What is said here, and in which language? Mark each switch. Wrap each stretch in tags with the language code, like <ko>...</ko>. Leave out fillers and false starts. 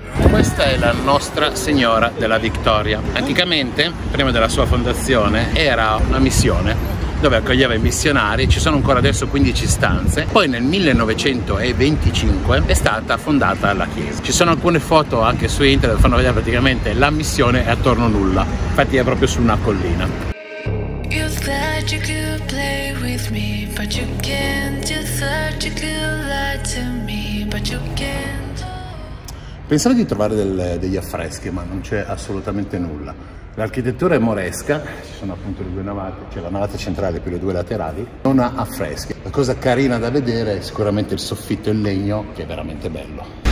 <it>Questa è la Nostra Signora della Vittoria. Anticamente, prima della sua fondazione, era una missione dove accoglieva i missionari. Ci sono ancora adesso 15 stanze. Poi nel 1925 è stata fondata la chiesa. Ci sono alcune foto anche su internet che fanno vedere praticamente la missione è attorno nulla. Infatti è proprio su una collina.</it> <en>You thought you could play with me, but you can't. You thought you could lie to me, but you can't.</en> <it>Pensavo di trovare degli affreschi, ma non c'è assolutamente nulla. L'architettura è moresca, ci sono appunto le 2 navate, c'è la navata centrale più le 2 laterali, non ha affreschi. La cosa carina da vedere è sicuramente il soffitto in legno, che è veramente bello.</it>